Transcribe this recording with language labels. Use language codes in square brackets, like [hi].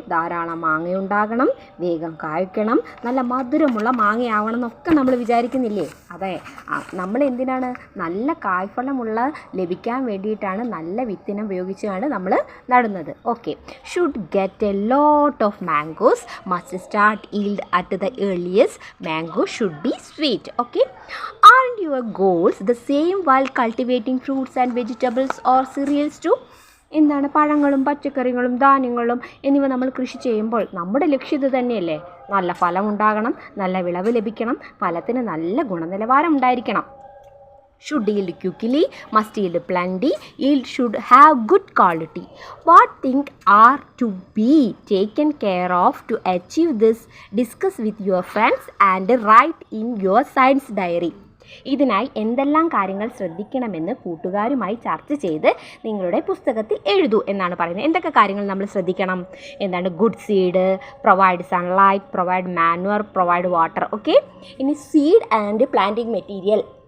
[ml] ധാരാളം മാങ്ങയുണ്ടാകണം, വേഗം കായ്ക്കണം, നല്ല മധുരമുള്ള മാങ്ങയാവണം എന്നൊക്കെ നമ്മൾ വിചാരിക്കുന്നില്ലേ? അതെ, നമ്മൾ എന്തിനാണ് നല്ല കായ്ഫലമുള്ള ലഭിക്കാൻ വേണ്ടിയിട്ടാണ് നല്ല വിത്തിനം ഉപയോഗിച്ചാണ് നമ്മൾ നടുന്നത്. [en] Okay, should get a lot of mangoes, must start yield at the earliest, mango should be sweet. Okay, aren't your goals the same while cultivating fruits and vegetables or cereals too? [ml] എന്താണ്, പഴങ്ങളും പച്ചക്കറികളും ധാന്യങ്ങളും എന്നിവ നമ്മൾ കൃഷി ചെയ്യുമ്പോൾ നമ്മുടെ ലക്ഷ്യം ഇത് തന്നെയല്ലേ? നല്ല ഫലം ഉണ്ടാകണം, നല്ല വിളവ് ലഭിക്കണം, ഫലത്തിന് നല്ല ഗുണനിലവാരം ഉണ്ടായിരിക്കണം. [en] Should yield quickly, must yield plenty, yield should have good quality. What things are to be taken care of to achieve this? Discuss with your friends and write in your science diary. [ml] ഇതിനായി എന്തെല്ലാം കാര്യങ്ങൾ ശ്രദ്ധിക്കണമെന്ന് കൂട്ടുകാരുമായി ചർച്ച ചെയ്ത് നിങ്ങളുടെ പുസ്തകത്തിൽ എഴുതൂ എന്നാണ് പറയുന്നത്. എന്തൊക്കെ കാര്യങ്ങൾ നമ്മൾ ശ്രദ്ധിക്കണം? എന്താണ്? [en] Good seed, provide sunlight, provide manure, provide water. [ml] Okay, ഇനി സീഡ് ആൻഡ് പ്ലാന്റിംഗ് മെറ്റീരിയൽ.